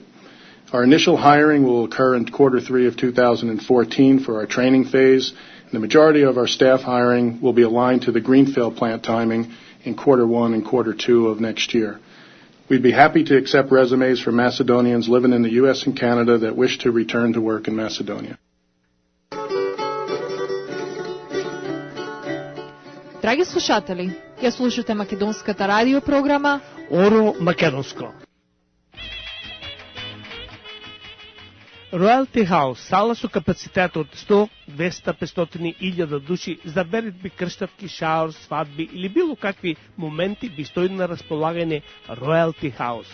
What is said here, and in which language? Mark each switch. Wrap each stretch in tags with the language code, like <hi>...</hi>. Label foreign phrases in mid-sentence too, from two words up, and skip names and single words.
<en>Our initial hiring will occur in Q3 of 2014 for our training phase, and the majority of our staff hiring will be aligned to the greenfield plant timing in Q1 and Q2 of next year. We'd be happy to accept resumes from Macedonians living in the U.S. and Canada that wish to return to work in Macedonia.</en> <mk>Драги слушатели, ја слушате македонската радио програма Оро Македонско. Royalty House, сала со капацитет од 100, 200, 500 илјада души за беритби, крштавки, шаур, свадби или било какви моменти би стои на располагање Royalty House.</mk>